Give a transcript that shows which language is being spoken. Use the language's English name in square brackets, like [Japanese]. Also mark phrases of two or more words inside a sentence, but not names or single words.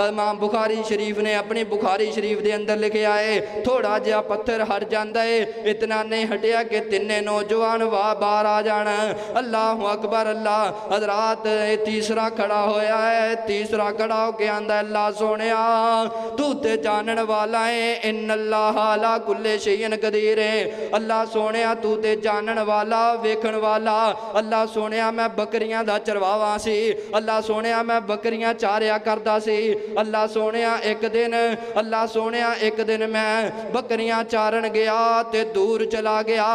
[Punjabi] ਇਮਾਮ ਬੁਖ਼ਾਰੀ ਸ਼ਰੀਫ਼ ਨੇ ਅਪਣੀ ਬੁਖ਼ਾਰੀ ਸ਼ਰੀਫ਼ ਦੇ ਅੰਦਰ ਲਿਖੇ ਆਏ, ਥੋੜ੍ਹਾ ਜਿਹਾ ਪੱਥਰ ਹਟ ਜਾਂਦਾ ਹੈ, ਇਤਨਾ ਨਹੀਂ ਹਟਿਆ ਕਿ ਤਿੰਨੇ ਨੌਜਵਾਨ ਵਾਹ ਬਾਹਰ ਆ ਜਾਣਾ। [Arabic] الله أكبر [Punjabi] ਅੱਲਾਹ। ਹਜ਼ਰਾਤ ਤੀਸਰਾ ਖੜ੍ਹਾ ਹੋਇਆ ਹੈ, ਤੀਸਰਾ ਖੜ੍ਹਾ ਹੋ ਕੇ ਆਂਦਾ ਅੱਲਾਹ ਸੋਹਣਿਆ ਤੂੰ ਤੇ ਜਾਣਨ ਵਾਲਾ ਹੈ, [Arabic] إن الله على كل شيء قدير है। [Punjabi] ਅੱਲਾਹ ਸੋਹਣਿਆ ਤੂੰ ਤੇ ਜਾਣਨ ਵਾਲਾ ਵੇਖਣ ਵਾਲਾ। ਅੱਲਾਹ ਸੋਹਣਿਆ ਮੈਂ ਬੱਕਰੀਆਂ ਦਾ ਚਰਵਾਹਾ ਸੀ। ਅੱਲਾਹ ਸੋਹਣਿਆ ਮੈਂ ਬੱਕਰੀਆਂ ਚਾਰਿਆ ਕਰਦਾ ਸੀ। ਅੱਲਾਹ ਸੋਹਣਿਆ ਇਕ ਦਿਨ ਅੱਲਾਹ ਸੋਹਣਿਆ ਇਕ ਦਿਨ ਮੈਂ ਬੱਕਰੀਆਂ ਚਾਰਨ ਗਿਆ ਤੇ ਦੂਰ ਚਲਾ ਗਿਆ।